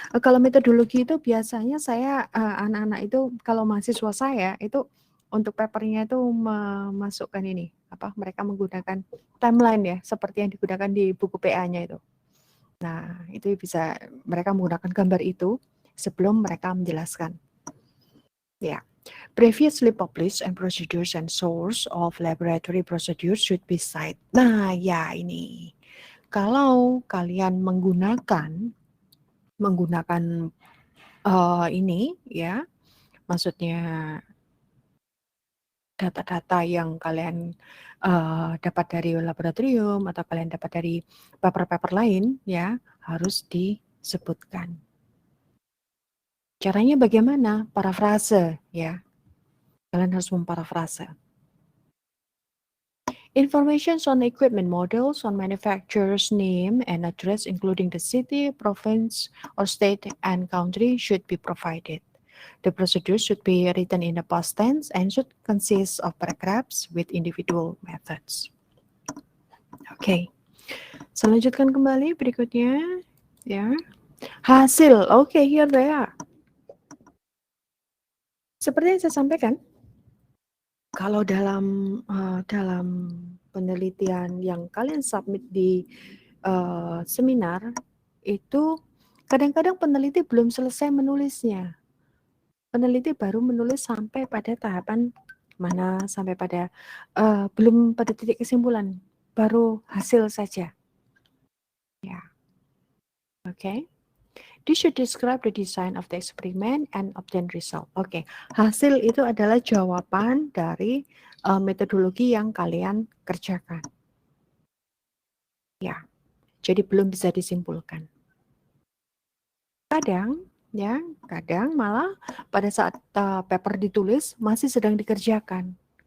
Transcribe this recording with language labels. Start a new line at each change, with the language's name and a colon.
Indonesian: Kalau metodologi itu biasanya saya anak-anak itu kalau mahasiswa saya itu untuk papernya itu memasukkan ini apa? Mereka menggunakan timeline ya, seperti yang digunakan di buku PA-nya itu. Nah, itu bisa mereka menggunakan gambar itu sebelum mereka menjelaskan. Ya.
English: Previously published and procedures and source of laboratory procedures should be cited.
Indonesian: Nah, ya ini. Kalau kalian menggunakan ini ya, maksudnya data-data yang kalian dapat dari laboratorium atau kalian dapat dari paper-paper lain ya, harus disebutkan. Caranya bagaimana? Parafrase ya. Kalian harus memparafrase.
English: Information on equipment models, on manufacturer's name and address, including the city, province, or state and country, should be provided. The procedure should be written in the past tense and should consist of paragraphs with individual methods.
Indonesian: Oke, saya lanjutkan kembali berikutnya. Ya, hasil.
English: Oke, here they are.
Indonesian: Seperti yang saya sampaikan, kalau dalam penelitian yang kalian submit di seminar itu kadang-kadang peneliti belum selesai menulisnya. Peneliti baru menulis sampai pada tahapan mana, sampai pada belum pada titik kesimpulan, baru hasil saja. Ya, oke.
English: This should describe the design of the experiment and obtain result.
Indonesian: Oke, hasil itu adalah jawaban dari metodologi yang kalian kerjakan. Ya, jadi belum bisa disimpulkan. Kadang malah pada saat paper ditulis masih sedang dikerjakan.